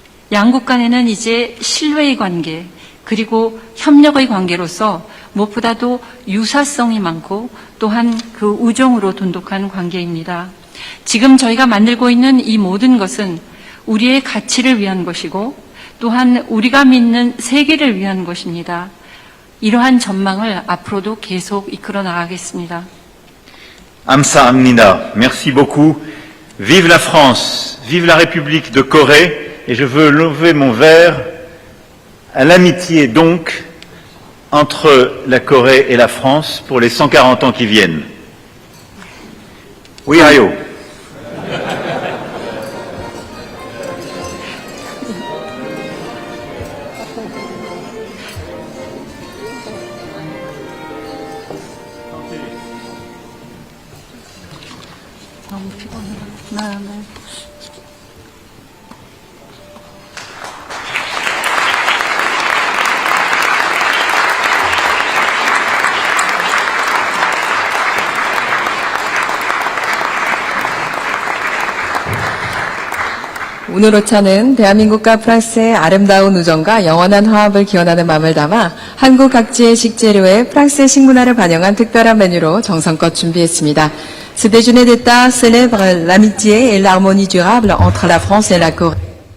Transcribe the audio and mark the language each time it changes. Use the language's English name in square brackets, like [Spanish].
[Korean] 양국 간에는 이제 신뢰의 관계, 그리고 협력의 관계로서 무엇보다도 유사성이 많고 또한 그 우정으로 돈독한 관계입니다. 지금 저희가 만들고 있는 이 모든 것은 우리의 가치를 위한 것이고 또한 우리가 믿는 세계를 위한 것입니다. 이러한 전망을 앞으로도 계속 이끌어 나가겠습니다. 감사합니다. [French] Merci beaucoup. Vive la France, vive la République de Corée, et je veux lever mon verre à l'amitié donc entre la Corée et la France pour les 140 ans qui viennent. Oui, Ayo. [Korean] 오늘 오차는 대한민국과 프랑스의 아름다운 우정과 영원한 화합을 기원하는 마음을 담아 한국 각지의 식재료에 프랑스의 식문화를 반영한 특별한 메뉴로 정성껏 준비했습니다. [French] Ce déjeuner d'État célèbre l'amitié et l'harmonie durable entre la France et la Corée.